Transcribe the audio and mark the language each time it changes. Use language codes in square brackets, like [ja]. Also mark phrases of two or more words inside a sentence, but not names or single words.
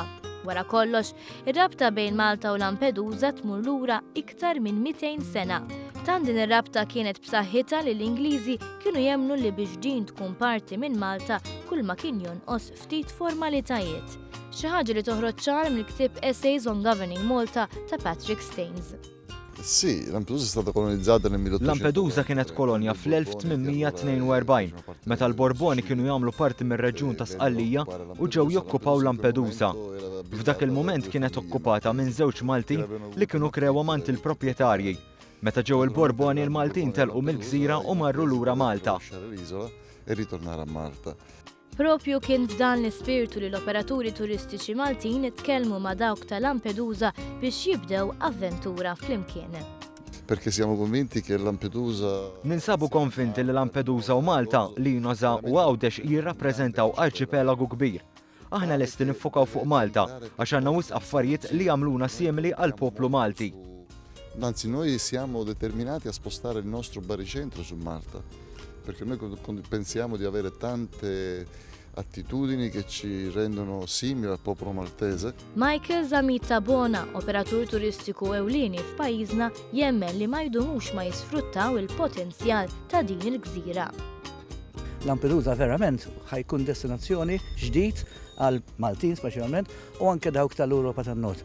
[mt] Wara kollox, ir-rabta bejn Malta u Lampedusa tmur lura iktar minn 200 sena. Tan din ir-rabta kienet b'saħħitha li l-Ingliżi kienu jemmnu li biex din tkun parti minn Malta kull ma kien jonqos ftit formalitajiet. Xi ħaġa li toħroġ ċar mill-ktieb Essays on Governing Malta ta' Patrick Staines. [it] Sì, Lampedusa è stata colonizzata nel 1800. [mt] Lampedusa kienet kolonja fl-1842 meta l-Borboni kienu jagħmlu parti mir-reġjun ta' Sqallija u ġew jokkupaw Lampedusa. F'dak il-mument kienet okkupata minn żewġ Malti li kienu krew amant il-proprjetarji. Meta ġew il-Borboni l-Maltin telqu mill-gżira u marru lura Malta. [it] E ritornare a Malta. [mt] Propju kien f'dan l-ispirtu li l-operaturi turistiċi Maltin tkellmu ma' dawk ta' Lampedusa biex jibdew avventura flimkien. [it] Perché siamo convinti che Lampedusa... [mt] Ninsabu konvinti li Lampedusa u Malta, Linosa u Għawdex jirrappreżentaw arċipelagu kbir. Aħna lesti nifokaw fuq Malta għax għandna wisq affarijiet li jagħmluna simili għal poplu Malti. [it] Anzi, noi siamo determinati a spostare il nostro baricentro su Malta, perché noi pensiamo di avere tante attitudini che ci rendono simili al popolo maltese. [mt] Michael Zamita Bona, operatur turistiku ewlieni f'pajjiżna, jemmen li ma jdumux ma jisfruttaw il-potenzjal ta' din il-gżira. Lampedusa verament ħajkun destinazzjoni ġdid għal Maltin speċjalment u anke dawk tal-Ewropa tan-Nord.